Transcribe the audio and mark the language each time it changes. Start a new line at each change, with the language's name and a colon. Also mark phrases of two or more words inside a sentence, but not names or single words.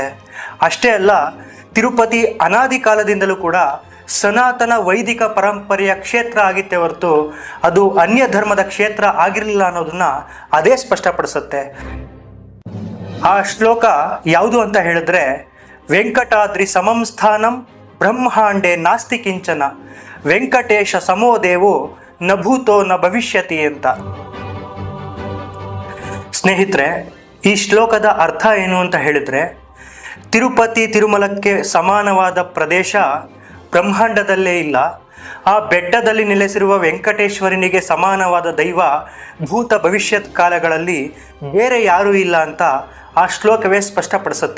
Kannada: ಅಷ್ಟೇ ಅಲ್ಲ, ತಿರುಪತಿ ಅನಾದಿ ಕಾಲದಿಂದಲೂ ಕೂಡ ಸನಾತನ ವೈದಿಕ ಪರಂಪರೆಯ ಕ್ಷೇತ್ರ ಆಗಿತ್ತೆ ಹೊರತು ಅದು ಅನ್ಯ ಧರ್ಮದ ಕ್ಷೇತ್ರ ಆಗಿರಲಿಲ್ಲ ಅನ್ನೋದನ್ನ ಅದೇ ಸ್ಪಷ್ಟಪಡಿಸುತ್ತೆ. ಆ ಶ್ಲೋಕ ಯಾವುದು ಅಂತ ಹೇಳಿದ್ರೆ,
Sanskrit: ವೆಂಕಟಾದ್ರಿ ಸಮಂ ಸ್ಥಾನಂ ಬ್ರಹ್ಮಾಂಡೆ ನಾಸ್ತಿ ಕಿಂಚನ ವೆಂಕಟೇಶ ಸಮೋ ದೇವೋ ನ ಭೂತೋ ನ ಭವಿಷ್ಯತಿ
Kannada: ಅಂತ. ಸ್ನೇಹಿತರೆ, ಈ ಶ್ಲೋಕದ ಅರ್ಥ ಏನು ಅಂತ ಹೇಳಿದ್ರೆ, ತಿರುಪತಿ ತಿರುಮಲಕ್ಕೆ ಸಮಾನವಾದ ಪ್ರದೇಶ ಬ್ರಹ್ಮಾಂಡದಲ್ಲೇ ಇಲ್ಲ. ಆ ಬೆಟ್ಟದಲ್ಲಿ ನೆಲೆಸಿರುವ ವೆಂಕಟೇಶ್ವರನಿಗೆ ಸಮಾನವಾದ ದೈವ ಭೂತ ಭವಿಷ್ಯತ್ ಕಾಲಗಳಲ್ಲಿ ಬೇರೆ ಯಾರೂ ಇಲ್ಲ ಅಂತ ಆ ಶ್ಲೋಕವೇ ಸ್ಪಷ್ಟಪಡಿಸುತ್ತೆ.